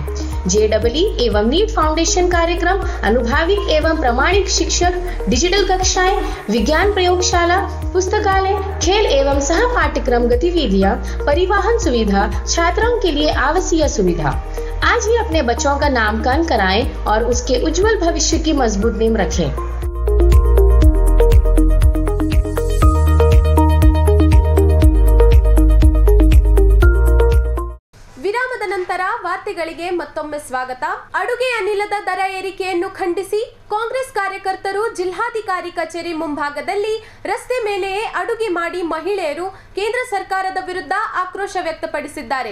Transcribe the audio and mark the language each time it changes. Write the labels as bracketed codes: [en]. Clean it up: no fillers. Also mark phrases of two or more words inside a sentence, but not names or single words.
[hi] JEE एवं नीट फाउंडेशन कार्यक्रम, अनुभवी एवं प्रमाणिक शिक्षक, डिजिटल कक्षाएं, विज्ञान प्रयोगशाला, पुस्तकालय, खेल एवं सह पाठ्यक्रम गतिविधियां, परिवहन सुविधा, छात्रों के लिए आवासीय सुविधा. आज ही अपने बच्चों का नामकरण कराएं और उसके उज्जवल भविष्य की मजबूत नींव रखें. [kn] ವಿರಾಮದ ನಂತರ ವಾರ್ತೆಗಳಿಗೆ ಮತ್ತೊಮ್ಮೆ ಸ್ವಾಗತ. ಅಡುಗೆ ಅನಿಲದ ದರ ಏರಿಕೆಯನ್ನು ಖಂಡಿಸಿ ಕಾಂಗ್ರೆಸ್ ಕಾರ್ಯಕರ್ತರು ಜಿಲ್ಲಾಧಿಕಾರಿ ಕಚೇರಿ ಮುಂಭಾಗದಲ್ಲಿ ರಸ್ತೆ ಮೇಲೆಯೇ ಅಡುಗೆ ಮಾಡಿ ಮಹಿಳೆಯರು ಕೇಂದ್ರ ಸರ್ಕಾರದ ವಿರುದ್ಧ ಆಕ್ರೋಶ ವ್ಯಕ್ತಪಡಿಸಿದ್ದಾರೆ.